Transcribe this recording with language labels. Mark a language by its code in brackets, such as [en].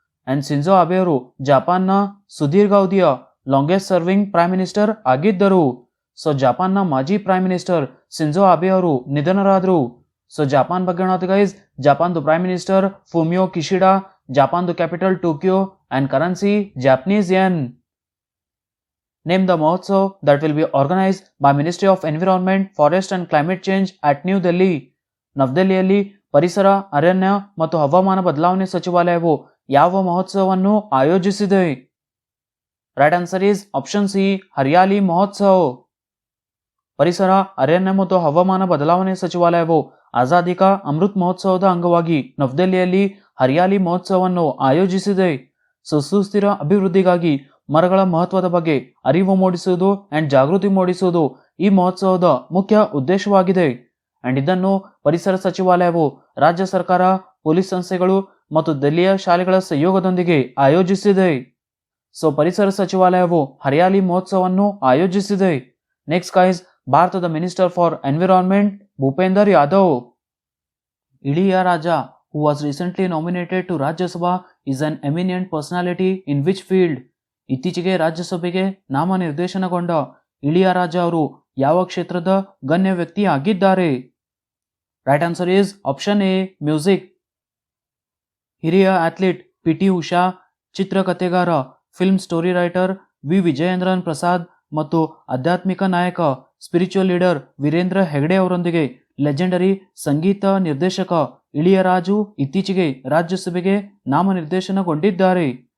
[kn] And Shinzo Abe ಅವರು ಜಪಾನ್ನ ಸುದೀರ್ಘಾವಧಿಯ [en] longest serving prime minister [kn] ಆಗಿದ್ದರು. ಸೊ ಜಪಾನ್ನ ಮಾಜಿ ಪ್ರೈಮ್ ಮಿನಿಸ್ಟರ್ ಶಿಂಜೋ ಅಬೆ ಅವರು ನಿಧನರಾದರು. ಸೊ ಜಪಾನ್ ಬಗ್ಗೆ ಹೇಳೋದು guys, ಜಪಾನ್ದು prime minister ಫುಮಿಯೋ ಕಿಶಿಡಾ, ಜಪಾನ್ದು capital Tokyo and currency Japanese ಯೆನ್. [en] Name the Mahotsav that will be organized by Ministry of Environment, Forest and Climate Change at New Delhi. [kn] ನವದೆಹಲಿಯಲ್ಲಿ ಪರಿಸರ, ಅರಣ್ಯ ಮತ್ತು ಹವಾಮಾನ ಬದಲಾವಣೆ ಸಚಿವಾಲಯವು ಯಾವ ಮಹೋತ್ಸವವನ್ನು ಆಯೋಜಿಸಿದೆ? [en] right answer is option C, [kn] hariyali Mahotsav. ಪರಿಸರ, ಅರಣ್ಯ ಮತ್ತು ಹವಾಮಾನ ಬದಲಾವಣೆ ಸಚಿವಾಲಯವು ಆಜಾದಿ ಕಾ ಅಮೃತ್ ಮಹೋತ್ಸವದ ಅಂಗವಾಗಿ ನವದೆಹಲಿಯಲ್ಲಿ ಹರಿಯಾಲಿ ಮಹೋತ್ಸವವನ್ನು ಆಯೋಜಿಸಿದೆ. ಸುಸ್ಥಿರ ಅಭಿವೃದ್ಧಿಗಾಗಿ ಮರಗಳ ಮಹತ್ವದ ಬಗ್ಗೆ ಅರಿವು ಮೂಡಿಸುವುದು ಅಂಡ್ ಜಾಗೃತಿ ಮೂಡಿಸುವುದು ಈ ಮಹೋತ್ಸವದ ಮುಖ್ಯ ಉದ್ದೇಶವಾಗಿದೆ. ಅಂಡ್ ಇದನ್ನು ಪರಿಸರ ಸಚಿವಾಲಯವು ರಾಜ್ಯ ಸರ್ಕಾರ, ಪೊಲೀಸ್ ಸಂಸ್ಥೆಗಳು ಮತ್ತು ದೆಹಲಿಯ ಶಾಲೆಗಳ ಸಹಯೋಗದೊಂದಿಗೆ ಆಯೋಜಿಸಿದೆ. ಸೊ ಪರಿಸರ ಸಚಿವಾಲಯವು ಹರಿಯಾಲಿ ಮಹೋತ್ಸವವನ್ನು ಆಯೋಜಿಸಿದೆ. ನೆಕ್ಸ್ಟ್ ಗೈಸ್, ಭಾರತದ [en] minister for environment [kn] Bhupender Yadav. [en] Ilaiyaraaja, who was recently nominated to Rajya Sabha, is an eminent personality in which field? [kn] ಇತ್ತೀಚೆಗೆ ರಾಜ್ಯಸಭೆಗೆ ನಾಮನಿರ್ದೇಶನಗೊಂಡ ಇಳಿಯರಾಜ ಅವರು ಯಾವ ಕ್ಷೇತ್ರದ ಗಣ್ಯ ವ್ಯಕ್ತಿ ಆಗಿದ್ದಾರೆ? [en] right answer is option A, [kn] music. ಹಿರಿಯ athlete PT Usha, ಚಿತ್ರಕಥೆಗಾರ, [en] film story writer [kn] V ವಿಜಯೇಂದ್ರನ್ Prasad ಮತ್ತು ಆಧ್ಯಾತ್ಮಿಕ ನಾಯಕ [en] spiritual leader [kn] ವೀರೇಂದ್ರ ಹೆಗಡೆ ಅವರೊಂದಿಗೆ ಲೆಜೆಂಡರಿ ಸಂಗೀತ ನಿರ್ದೇಶಕ ಇಳಿಯರಾಜು ಇತ್ತೀಚೆಗೆ ರಾಜ್ಯಸಭೆಗೆ ನಾಮನಿರ್ದೇಶನಗೊಂಡಿದ್ದಾರೆ.